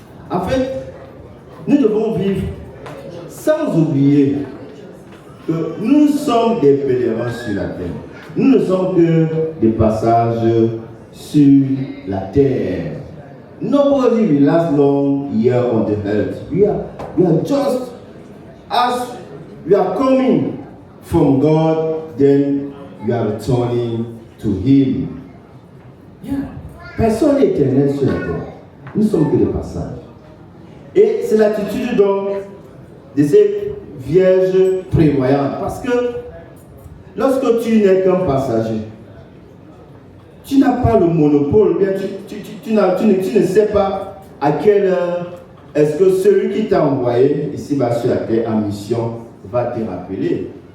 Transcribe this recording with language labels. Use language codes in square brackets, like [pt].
[fr] En fait, nous devons vivre sans oublier que nous sommes des pèlerins sur la terre. Nous ne sommes que des passages sur la terre. [en] Nobody will last long here on the earth. We are just as we are coming from God, then we are returning to Him. Yeah. [fr] Personne n'est éternel sur la terre. Nous sommes que des passages. Et c'est l'attitude donc de ces vierges prévoyantes. Parce que lorsque tu n'es qu'un passager, tu n'as pas le monopole, bien tu ne sais pas à quelle heure est-ce que celui qui t'a envoyé ici-bas sur la terre en mission va te rappeler.